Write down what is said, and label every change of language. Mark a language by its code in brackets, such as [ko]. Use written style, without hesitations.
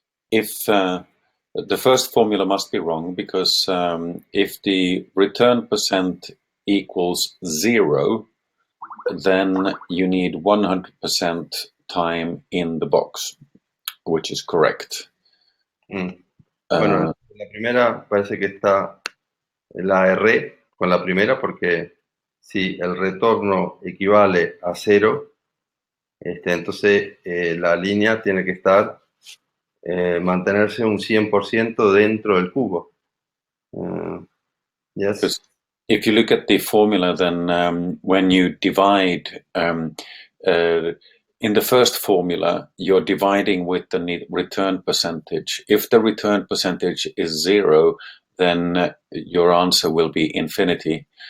[en] If the first formula must be wrong, because if the return percent equals 0, then you need 100% time in the box, which is correct. [es] Bueno, la primera parece que la erré con la primera, porque si el retorno equivale a 0, entonces la línea tiene que estar, mantenerse un 100% dentro del cubo. [en] Yes. If you look at the formula, then when you divide, in the first formula, you're dividing with the return percentage. If the return percentage is 0, then your answer will be infinity.